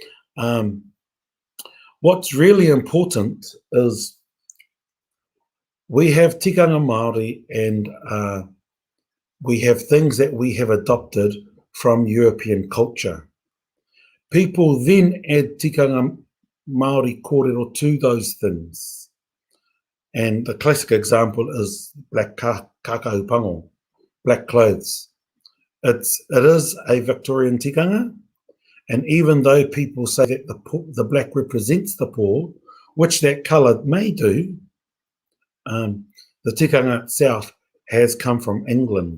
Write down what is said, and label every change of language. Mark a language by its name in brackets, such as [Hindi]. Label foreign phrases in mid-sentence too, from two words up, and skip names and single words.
[English] What's really important is we have [Māori] tikanga Māori, [English] and we have things that we have adopted from European culture. People then add [Māori] tikanga Māori kōrero [English] to those things. And the classic example is black kakahupango, black clothes. It is a Victorian tikanga, and even though people say that the black represents the poor, which that colour may do, the tikanga itself has come from England.